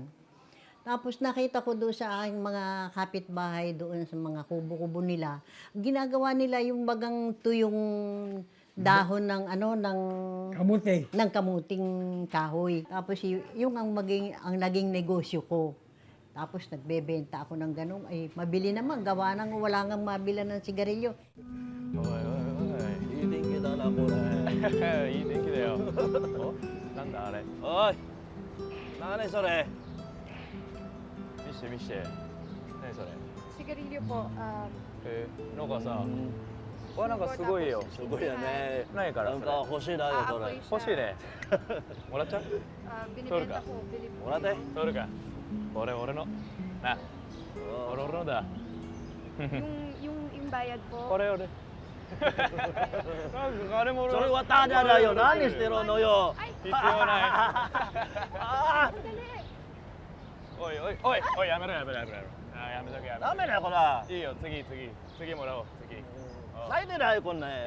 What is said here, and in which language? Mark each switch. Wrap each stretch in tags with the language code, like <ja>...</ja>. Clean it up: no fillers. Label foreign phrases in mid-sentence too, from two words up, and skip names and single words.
<tl>Tapos nakita ko doon sa aking mga kapitbahay doon sa mga kubo-kubo nila, ginagawa nila yung bagang tuyong dahon ng ano ng Kamuti. ng kamuting kahoy. Tapos yung ang naging negosyo ko. Tapos nagbebenta ako ng ganun, ay mabili naman, gawa nang wala nang mabilan ng sigarilyo.</tl> <ja>おいおいおい、いい天気だなこれ。いい天気だよ。お、なんだあれ。おい、何それ。見して見して。何それ。</ja> <tl>Sigarilyo po,</tl> <ja>なんかさ、これなんかすごいよ。すごいよね。何からそれ。なんか欲しいなよこれ。</ja> <tl>aapoy</tl> <ja>欲しい</ja> <tl>siya.</tl> <ja>ね。もらっちゃう？</ja> <tl>Binibenta ko, bili po.</tl> <ja>もらって。取るか。これ俺の。な、これ俺のだ。</ja> <tl>Yung bayad po.</tl> <ja>これ俺。なんか金もそれ渡じゃないよ。何してるのよ。必要ない。あおいおいおいおい、やめろやめろやめろ。あ、やめとけやあ、めとダメだよこれ。け。いいよ、次もらおう、次。ないでないこんなん。</ja>